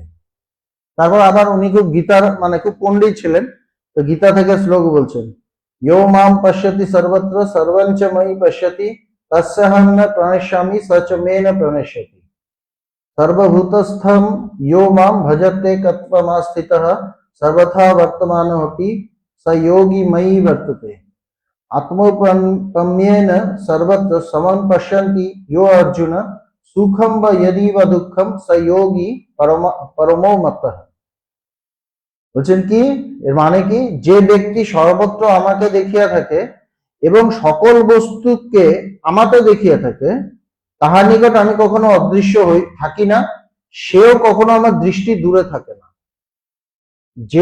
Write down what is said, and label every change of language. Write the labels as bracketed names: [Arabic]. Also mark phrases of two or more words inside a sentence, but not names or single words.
[Bangla] তারপর আবার উনি খুব গীতার মানে খুব পণ্ডিত ছিলেন, তো গীতা থেকে শ্লোক বলছেন। [Sanskrit] ইয়ো মাম পশ্যতি সর্বত্র সর্বঞ্চ ময়ি পশ্যতি তস্যহং ন প্রণশ্যামি স চ মে ন প্রণশ্যতি। সর্বভূতস্থম ইয়ো মাম ভজতে কত্বমাস্থিতঃ সর্বথা বর্তমানোপি স যোগী ময়ি বর্ততে। आत्मोपम्येन सर्वत्र समं पश्यन्ति यो अर्जुन सुखम व यदि व दुःखम स योगी परमो मतः। [Bangla] বলছেন কি, এর মানে কি, যে ব্যক্তি সর্বত্র আমাকে দেখিয়া থাকে এবং সকল বস্তুকে আমাকে দেখিয়া থাকে, তাহার নিকট আমি কখনো অদৃশ্য হই থাকি না, সেও কখনো আমার দৃষ্টি দূরে থাকে না।